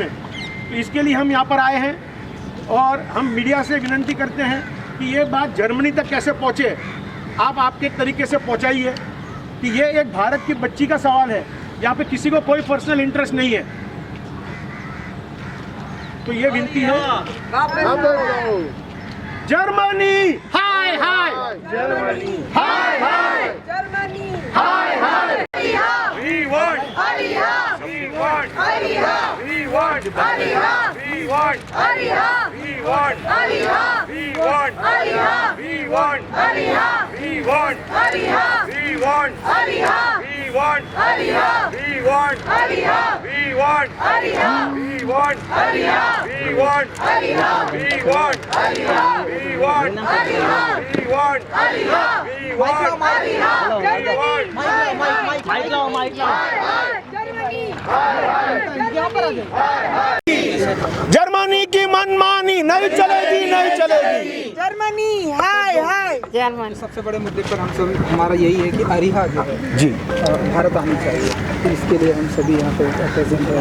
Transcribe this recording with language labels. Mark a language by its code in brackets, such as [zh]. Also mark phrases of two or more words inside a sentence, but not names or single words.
[hi] तो इसके लिए हम यहाँ पर आए हैं और हम मीडिया से विनती करते हैं कि ये बात जर्मनी तक कैसे पहुँचे, आप आपके तरीके से पहुँचाइए कि ये एक भारत की बच्ची का सवाल है, यहाँ पे किसी को कोई [en] personal interest [hi] नहीं है। तो ये विनती है। जर्मनी हाय हाय, जर्मनी हाय हाय, जर्मनी हाय हाय। [en] We want Ariha, we want Ariha, we want Ariha, we want Ariha, we want Ariha, we want Ariha, we want Ariha, we want Ariha, we want Ariha, we want Ariha, we want Ariha, we want Ariha, we want Ariha, we want Ariha, we want Ariha, we want Ariha, we want Ariha, we want Ariha, [hi] जर्मनी की मनमानी नहीं चलेगी, [en] नहीं चलेगी। [hi] जर्मनी हाय हाय। जर्मनी सबसे बड़े मुद्दे पर हम सब हमारा यही है कि अरिहा जो है जी भारत आनी चाहिए, तो इसके लिए हम सभी यहाँ पे प्रेजेंट हैं।